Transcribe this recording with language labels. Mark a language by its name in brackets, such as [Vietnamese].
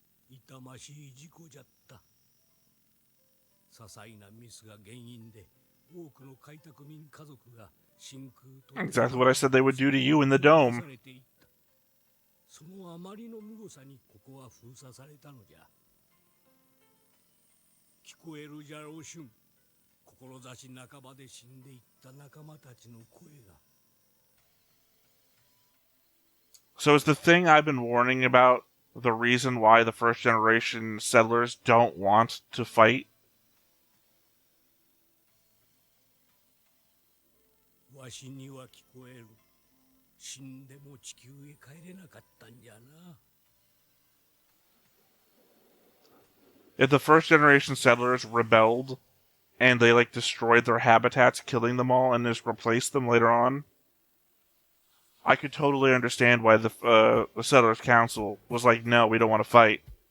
[Japanese] 痛ましい事故じゃった。些細なミスが原因で多くの開拓民家族が真空と [English] Exactly what I said they would do to you in the dome. [Japanese] そのあまりの無誤さにここは封鎖されたのじゃ。聞こえるじゃろう、俊。志半ばで死んでいった仲間たちの声が。 [English] So is the thing I've been warning about the reason why the first generation settlers don't want to fight? [Japanese] わしには聞こえる。死んでも地球へ帰れなかったんじゃな。 [English] If the first generation settlers rebelled and they like destroyed their habitats, killing them all, and just replaced them later on, I could totally understand why the Settlers Council was like, no, we don't want to fight.